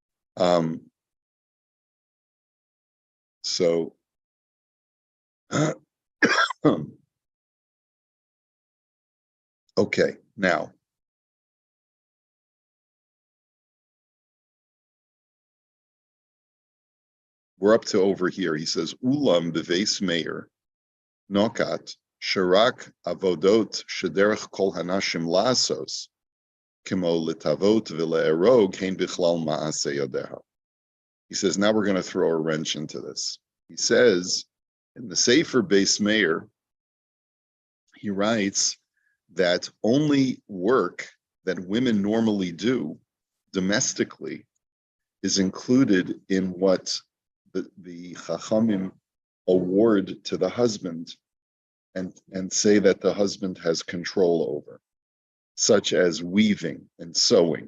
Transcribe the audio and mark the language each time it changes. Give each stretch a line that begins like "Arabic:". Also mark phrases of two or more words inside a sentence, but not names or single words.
English: Okay, now, we're up to over here. He says,
Hebrew: אולם בבית מאיר נקט שרק עבודות שדרך כל הנשים לעשות כמו לטוות ולארוג הן בכלל מעשה ידיה.
English: He says, now we're going to throw a wrench into this. He says, in the Sefer Beis Meir, he writes that only work that women normally do domestically is included in what the Chachamim award to the husband and say that the husband has control over, such as weaving and sewing.